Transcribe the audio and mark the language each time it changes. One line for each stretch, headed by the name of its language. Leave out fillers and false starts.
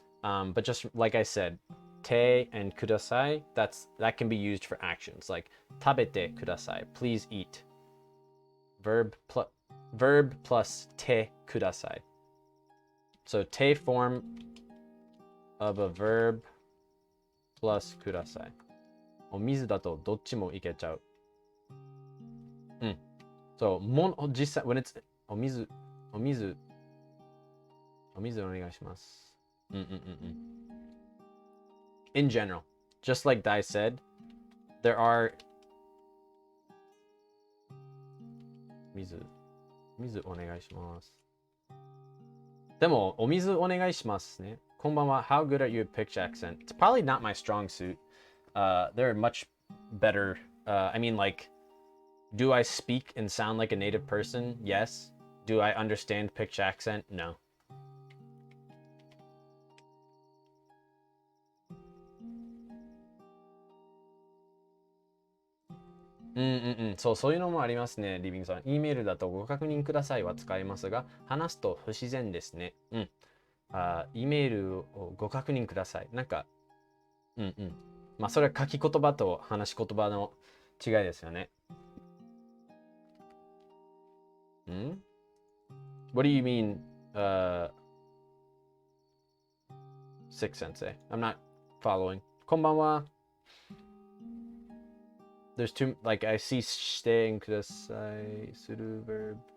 English: But just like I said, te and ください that can be used for actions, like
Japanese: 食べてください
English: please eat. Verb plus te ください. So te form of a verb plus ください.
Japanese: お水だとどっちもいけちゃう.
English: So 実際 when it's
Japanese: お水お願いします.
English: In general, just like Dai said, there are
Japanese: 水お願いします。でもお水お願いしますね。こんばんは。
English: How good are you at pitch accent? It's probably not my strong suit. There are much better. I mean, like, do I speak and sound like a native person? Yes. Do I understand pitch accent? No. Mm.
Japanese: そういうのもありますね、リビングさん。E メールだとご確認くださいは使えますが、話すと不自然ですね。 E メールをご確認ください。なんか、まあ、それは書き言葉と話し言葉の違いですよね。
English: What do you mean, Six Sensei? I'm not following.
Japanese: こんばんは。
English: There's two, like, I see してくださいする verb.